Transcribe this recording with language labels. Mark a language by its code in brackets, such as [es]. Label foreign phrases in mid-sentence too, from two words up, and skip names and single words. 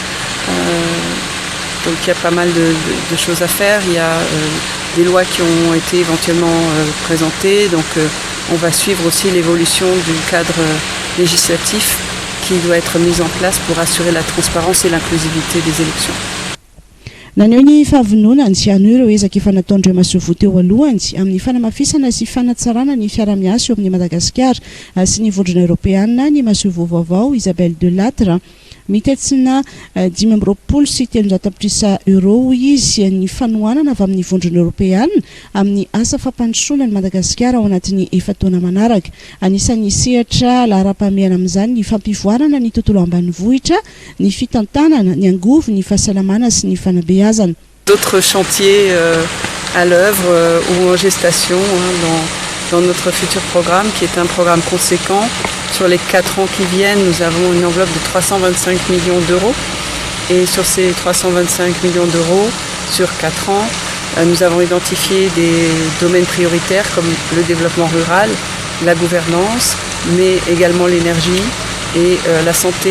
[fr] Donc il y a pas mal de choses à faire. Il y a des lois qui ont été éventuellement présentées. Donc on va suivre aussi l'évolution du cadre législatif qui doit être mis en place pour assurer la transparence et l'inclusivité des élections. [mg] Naneo ny fahavononany sy anio ireo ezaka efa nataondreo masovo teo alohany amin'ny fanamafisana sy fanatsarana ny fiara-miasa eo amin'ny Madagasikara sy ny vondrona Europeana ny masovo vaovao Isabelle Delattre mitetsina 520 sy 300 euro izy ny fanohanana avy amin'ny vondrona Europeana amin'ny asa fampandrosoana ny Madagasikara ao anatin'ny efataona manaraka. Anisan'ny sehatra lahara-pahamehana amin'izany ny fampivoarana ny tontolo ambanivohitra, ny fitantanana, ny angovo, ny fahasalamana sy ny fanabeazana. [fr] D'autres chantiers à l'œuvre ou en gestation dans notre futur programme qui est un programme conséquent. Sur les 4 ans qui viennent, nous avons une enveloppe de 325 millions d'euros. Et sur ces 325 millions d'euros, sur 4 ans, nous avons identifié des domaines prioritaires comme le développement rural, la gouvernance, mais également l'énergie et la santé.